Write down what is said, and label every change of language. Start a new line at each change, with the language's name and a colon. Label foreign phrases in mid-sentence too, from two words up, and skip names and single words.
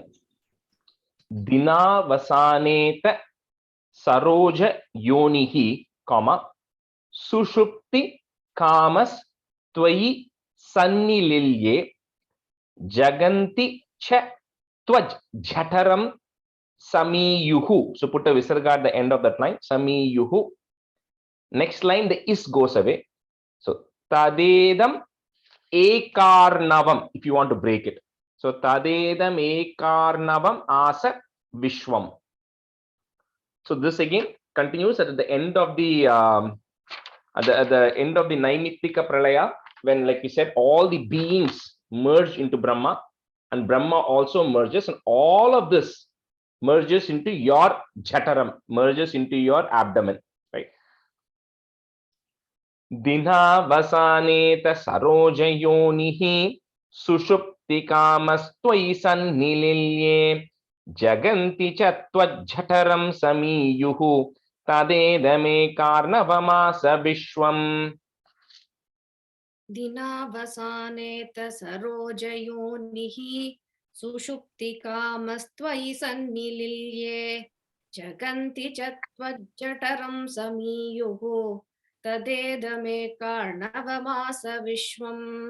Sanskrit: दिन वसानेत सरोज योनिः, comma, सुषुप्ति कामस् त्वयि सन्निलिल्ये जगन्ति च त्वज् जठरं समीयुः.
English: So put a visarga at the end of that line, samiyuhu. Next line, the is goes away. So
Sanskrit: तदेदम् एकार्णवम्,
English: if you want to break it.
Sanskrit: So तदेदम् एकार्णवम् आस विश्वम्.
English: So this again continues at the end of the end of the Naimittika Pralaya, when, like we said, all the beings merge into Brahma, and Brahma also merges, and all of this merges into your jataram, merges into your abdomen, right?
Sanskrit: दिनावसाने सरोजयोनिः सुषुप्तिकामस्त्वयि सन्निलिल्ये जगन्ति चत्वज्जठरं समीयुः तदेदमे कार्णवमास विश्वम्. दिनावसानेत सरोजयोनिः सुषुप्तिकामस्त्वयि सन्निलिल्ये जगन्ति च त्वज्जठरं समीयुः तदेदमे कार्णवमास विश्वम्